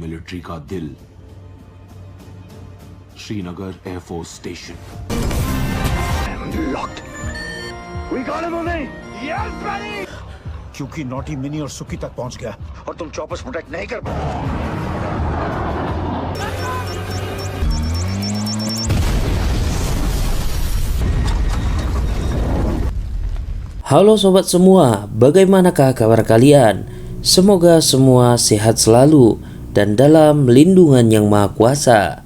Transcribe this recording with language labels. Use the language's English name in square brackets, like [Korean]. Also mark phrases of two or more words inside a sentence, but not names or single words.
[Hindi] टेरिटरी का दिल, श्रीनगर एयरफोर्स स्टेशन। [English] Locked. We got him, नहीं? Yes, buddy. [Hindi] क्योंकि नॉटी मिनी और सुकी तक पहुंच गया और तुम [English] choppers protect [Hindi] नहीं कर पाए। [Indonesian] Halo sobat semua, bagaimanakah kabar kalian? Semoga semua sehat selalu dan dalam lindungan yang maha kuasa.